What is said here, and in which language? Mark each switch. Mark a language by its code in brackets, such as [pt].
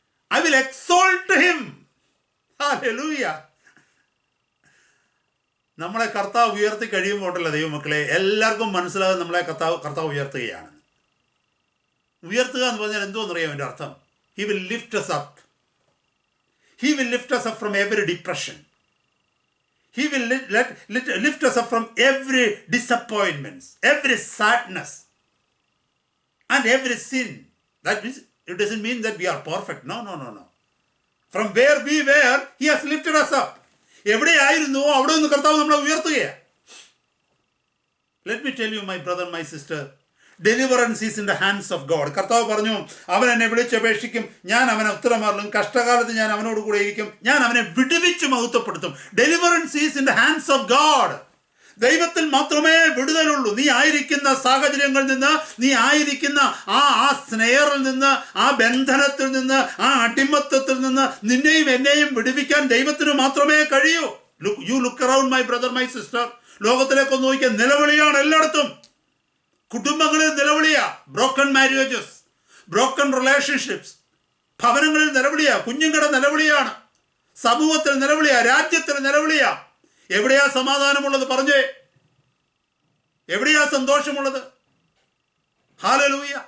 [en] I will exalt him. Hallelujah. [ml] നമ്മളെ കർത്താവ് ഉയർത്തി കഴിയുമ്പോട്ടല്ല ദൈവമക്കളെ, എല്ലാവർക്കും മനസ്സിലാകും നമ്മളെ കർത്താവ് ഉയർത്തുകയാണ്. ഉയർത്തുക എന്ന് പറഞ്ഞാൽ എന്തോന്നറിയാം എൻ്റെ അർത്ഥം? [en] He will lift us up. He will lift us up from every depression. He will lift us up from every disappointment, every sadness, and every sin. That means it doesn't mean that we are perfect. No. From where we were, He has lifted us up. [ml] എവിടെയായിരുന്നു അവിടെ നിന്ന് കർത്താവ് നമ്മളെ ഉയർത്തുകയാണ്. [en] Let me tell you, my brother, my sister, deliverance is in the hands of God. [ml] കർത്താവ് പറഞ്ഞു, അവൻ എന്നെ വിളിച്ചപേക്ഷിക്കും, ഞാൻ അവനെ ഉത്തരമരുളും, കഷ്ടകാലത്ത് ഞാൻ അവനോട് കൂടെ ഇരിക്കും, ഞാൻ അവനെ വിടുവിച്ച് മഹത്വപ്പെടുത്തും. [en] Deliverance is in the hands of God. [ml] ദൈവത്തിൽ മാത്രമേ വിടുതലുള്ളൂ. നീ ആയിരിക്കുന്ന സാഹചര്യങ്ങളിൽ നിന്ന്, നീ ആയിരിക്കുന്ന ആ സ്നേഹറിൽ നിന്ന്, ആ ബന്ധനത്തിൽ നിന്ന്, ആ അടിമത്തത്തിൽ നിന്ന് നിന്നെയും എന്നെയും വിടുവിക്കാൻ ദൈവത്തിന് മാത്രമേ കഴിയൂ. [en] You look around, my brother, my sister. [ml] ലോകത്തിലേക്കൊന്ന് നോക്കിയാൽ നിലവിളിയാണ് എല്ലായിടത്തും. കുടുംബങ്ങളിൽ നിലവിളിയാ, [en] Broken marriages, broken relationships. [ml] ഭവനങ്ങളിൽ നിലവിളിയാ, കുഞ്ഞുങ്ങളുടെ നിലവിളിയാണ്, സമൂഹത്തിൽ നിലവിളിയാ, രാജ്യത്തിൽ നിലവിളിയാ. എവിടെയാ സമാധാനമുള്ളത്? പറഞ്ഞേ, എവിടെയാ സന്തോഷമുള്ളത്? ഹല്ലേലൂയ.